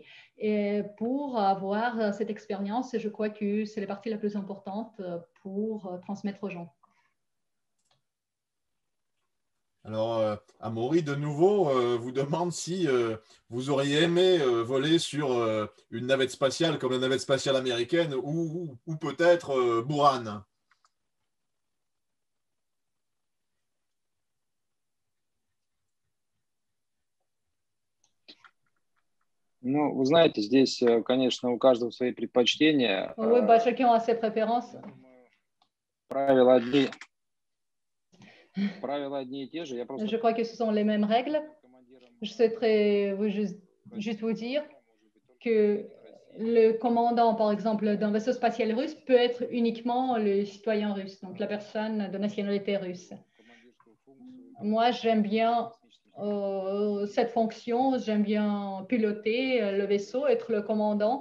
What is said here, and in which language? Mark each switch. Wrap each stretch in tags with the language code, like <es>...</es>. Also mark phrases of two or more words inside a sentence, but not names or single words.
<fr>Et pour avoir cette expérience, je crois que c'est la partie la plus importante pour transmettre aux gens. Alors, Amaury, de nouveau, vous demande si vous auriez aimé voler sur une navette spatiale comme la navette spatiale américaine ou peut-être Buran.</fr> <ru>Ну, вы знаете, здесь, конечно, у каждого свои предпочтения.</ru> <fr>Oui, chacun a ses préférences.</fr> <ru>Правила одни.</ru> <fr>Je crois que ce sont les mêmes règles. Je souhaiterais juste vous dire que le commandant, par exemple, d'un vaisseau spatial russe peut être uniquement le citoyen russe, donc la personne de nationalité russe. Moi, j'aime bien cette fonction, j'aime bien piloter le vaisseau, être le commandant.</fr>